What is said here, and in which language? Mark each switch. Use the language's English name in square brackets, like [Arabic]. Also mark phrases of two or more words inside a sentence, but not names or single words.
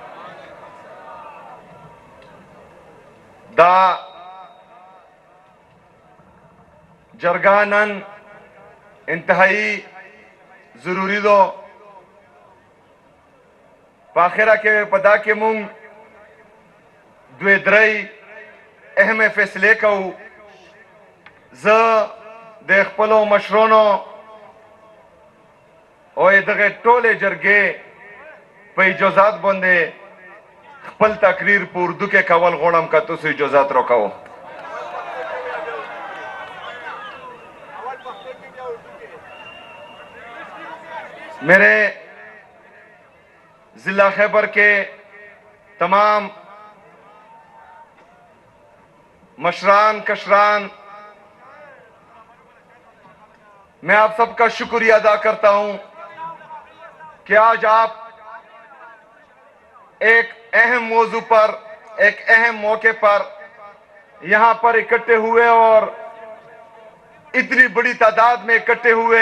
[Pashto] دا جرګه نن انتہائی ضروری دو په اخره کې په دا کې مونږ دوی درې اهمه فیصلې کوو. زه د خپلو مشرانو او دغه ټولې جرګې په اجازات باندې خپل تقریر په اردو کې کول غواړم که تاسو اجازت راکوو. [Urdu] میرے ضلع خیبر کے تمام مشران کشران میں آپ سب کا شکریہ ادا کرتا ہوں کہ آج آپ ایک اہم موضوع پر ایک اہم موقع پر یہاں پر اکٹھے ہوئے اور اتنی بڑی تعداد میں اکٹھے ہوئے.